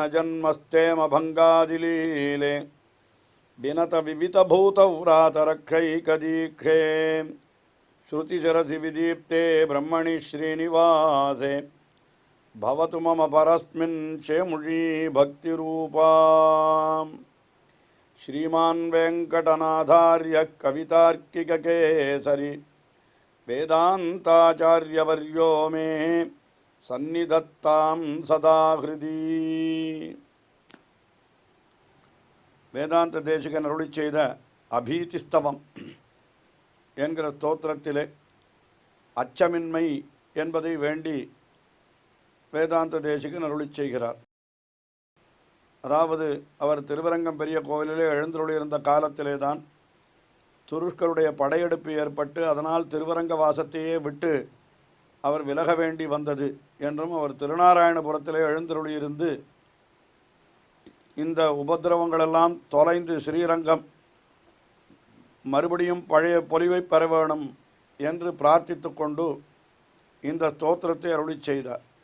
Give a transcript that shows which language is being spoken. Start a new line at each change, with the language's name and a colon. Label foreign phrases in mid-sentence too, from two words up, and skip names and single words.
Sanskrit: जन्मस्थेम भङ्गादिलीले विनत विविधभूत उराधरक्षैकदीक्षे श्रुतिसरसि विदीप्ते ब्रह्मणि श्रीनिवासे भवतु मम परस्मिन् शेमुषी भक्तिरूपाम् श्रीमान् वेंकटनाथार्य कवितार्किककेसरी वेदान्ताचार्यवर्यो मे सन्निधत्तां सदा हृदि
Tamil: வேதாந்த தேசிகன் அருளிச் செய்த அபீதிஸ்தவம் என்கிற ஸ்தோத்திரத்திலே அச்சமின்மை என்பதை வேண்டி வேதாந்த தேசிகன் அருளிச் செய்கிறார். அதாவது அவர் திருவரங்கம் பெரிய கோவிலிலே எழுந்தருளியிருந்த காலத்திலே தான் துருஷ்கருடைய படையெடுப்பு ஏற்பட்டு அதனால் திருவரங்க வாசத்தையே விட்டு அவர் விலக வேண்டி வந்தது என்றும் அவர் திருநாராயணபுரத்திலே எழுந்தருளியிருந்து இந்த உபதிரவங்களெல்லாம் தொலைந்து ஸ்ரீரங்கம் மறுபடியும் பழைய பொலிவை பெற வேணும் என்று பிரார்த்தித்து கொண்டு இந்த ஸ்தோத்திரத்தை அருளிச் செய்தார்.